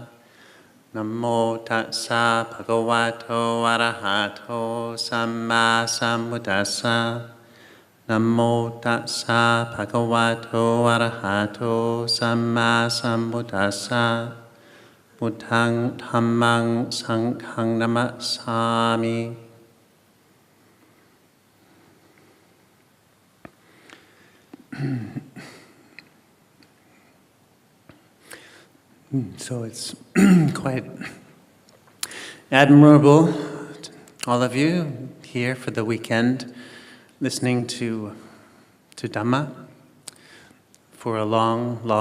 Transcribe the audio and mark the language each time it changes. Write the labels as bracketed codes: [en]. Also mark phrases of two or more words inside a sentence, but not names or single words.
[pi] Namo tassa bhagavato arahato samma sambuddhassa. Namo tassa bhagavato arahato samma sambuddhassa. Buddhang dhammang sanghang namasami. [en] So it's quite admirable, all of you here for the weekend, listening to Dhamma for a long